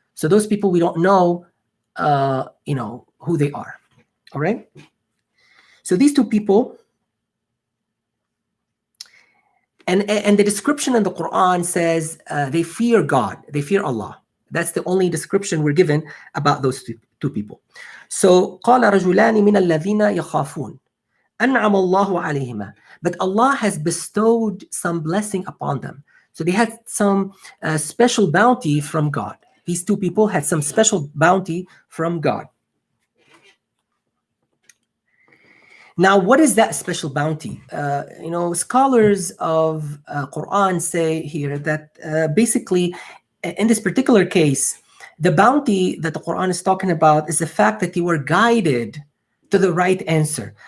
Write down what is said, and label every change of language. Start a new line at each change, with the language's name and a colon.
English: So those people, we don't know, who they are. All right? So these two people, and the description in the Quran says they fear God, they fear Allah. That's the only description we're given about those two people.
Arabic: So قال رجلان من الذين يخافون أنعم الله عليهما.
English: But Allah has bestowed some blessing upon them. So they had some special bounty from God. These two people had some special bounty from God. Now, what is that special bounty? Scholars of Quran say here that basically, in this particular case, the bounty that the Quran is talking about is the fact that they were guided to the right answer.